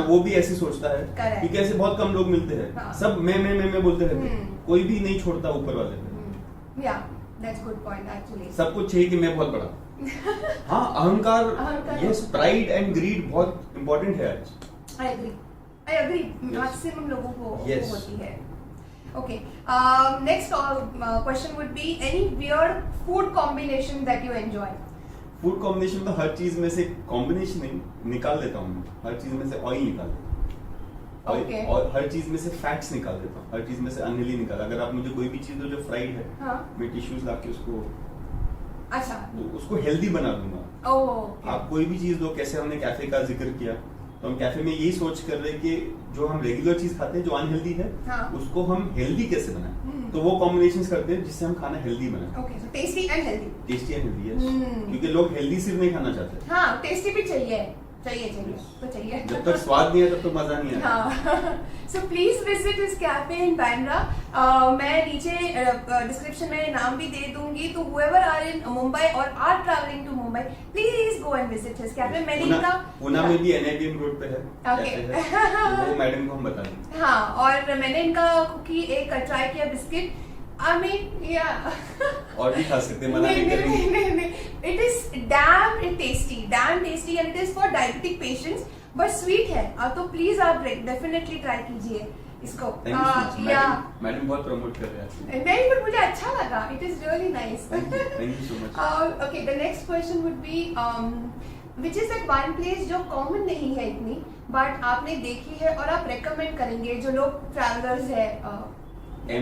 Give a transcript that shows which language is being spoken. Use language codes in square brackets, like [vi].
[hi] और वो भी ऐसे सोचता है, क्योंकि ऐसे बहुत कम लोग मिलते हैं। सब मैं बोलते रहते, कोई भी नहीं छोड़ता ऊपर वाले पे। [en] या that's good point actually. [hi] सब कुछ चाहिए कि मैं बहुत बड़ा। हाँ, अहंकार, [en] yes, pride and greed [hi] बहुत इंपॉर्टेंट है आज। [en] I agree maximum [hi] लोगों को होती है। [en] Okay. Next question would be any weird food combination that you enjoy? [hi] Food combination तो हर चीज में से कॉम्बिनेशन नहीं निकाल देता हूँ, हर चीज में से ऑयल निकाल देता हूँ। [en] Okay. [hi] और हर चीज में से फैट्स निकाल देता हूँ, हर चीज में से अनहेल्दी निकाल। अगर आप मुझे कोई भी चीज दो जो फ्राइड है, हाँ? मैं टिश्यूज ला के अच्छा उसको हेल्दी बना दूंगा। [en] okay. [hi] आप कोई भी चीज दो, कैसे हमने कैफे का जिक्र किया, तो हम कैफे में यही सोच कर रहे कि जो हम रेगुलर चीज खाते हैं जो अनहेल्दी है, हाँ? उसको हम हेल्दी कैसे बनाएं, तो वो कॉम्बिनेशंस करते हैं जिससे हम खाना हेल्दी बनाएं। [en] Okay, so tasty and healthy. Tasty and healthy, yes, [hi] क्योंकि लोग हेल्दी सिर्फ नहीं खाना चाहते। हाँ, टेस्टी भी चाहिए तो चाहिए। जब तक स्वाद नहीं है तब तक मजा नहीं आएगा। [en] हाँ, so please visit this cafe in Bandra. [hi] मैं नीचे डिस्क्रिप्शन में नाम भी दे दूंगी, तो [en] whoever are in Mumbai or are traveling to Mumbai, please go and visit his cafe। [hi] मैंने इनका पुणे में भी NIBM रोड पे है, [en] okay. [hi] वो मैडम को हम बता देंगे। हाँ, और मैंने इनका कुकी एक ट्राई किया बिस्किट, [en] I mean, yeah. [hi] और भी खा सकते हैं, मना नहीं करेंगे। [en] It is damn tasty and it is for diabetic patients, but sweet है। [hi] तो प्लीज आप डेफिनेटली ट्राई कीजिए इसको। मैडम बहुत प्रमोट कर रहे हैं। नहीं, पर मुझे अच्छा लगा। [en] It is really nice. Thank you so much. Okay, the next question would be, which is that one place [hi] जो कॉमन नहीं है इतनी, बट आपने देखी है और आप रेकमेंड करेंगे जो लोग ट्रैवलर्स है?